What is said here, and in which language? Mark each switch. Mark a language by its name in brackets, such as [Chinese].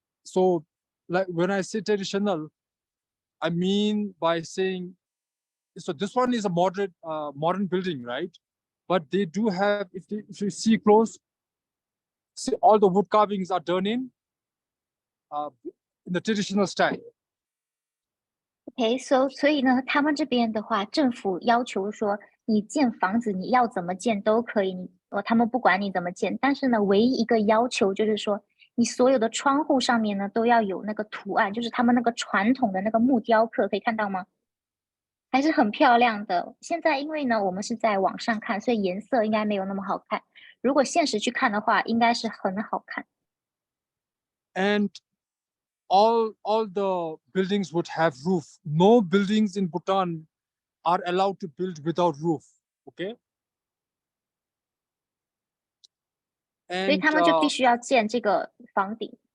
[English] So like when I say traditional, I mean by saying, so this one is a modern building, right? But they do have, if you see close, see all the wood carvings are done in the traditional style. [Chinese] OK， 所以呢，他们这边的话，政府要求说，你建房子你要怎么建都可以，他们不管你怎么建，但是呢，唯一一个要求就是说，你所有的窗户上面呢都要有那个图案，就是他们那个传统的那个木雕刻，可以看到吗？还是很漂亮的。现在因为呢，我们是在网上看，所以颜色应该没有那么好看。如果现实去看的话，应该是很好看。 [English] And all the buildings would have roof. No buildings in Bhutan are allowed to build without roof. Okay. [Chinese] 所以他们就必须要建这个房顶。